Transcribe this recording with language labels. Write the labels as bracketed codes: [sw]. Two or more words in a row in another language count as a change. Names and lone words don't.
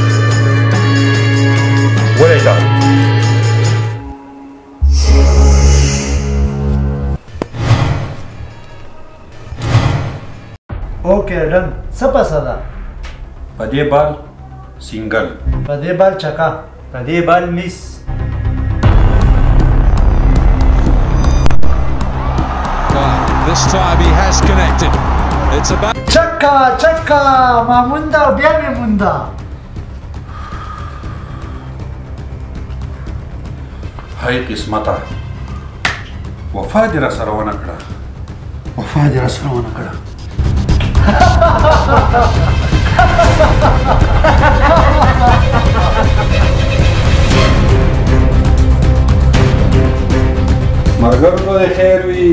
[ps] ولې دا [en] okay done. [ps] څه پسه ده؟ په دې بال سینګل، په دې بال چکا، په دې بال میس. [en] This time he has connected. It's about [ps] چکا چکا ما مونده او بیا مې مونده. هاي قسمته وفا دې را سره ونه کړه، وفا دې را سره ونه کړه. ملګرو ته دې خیر وي.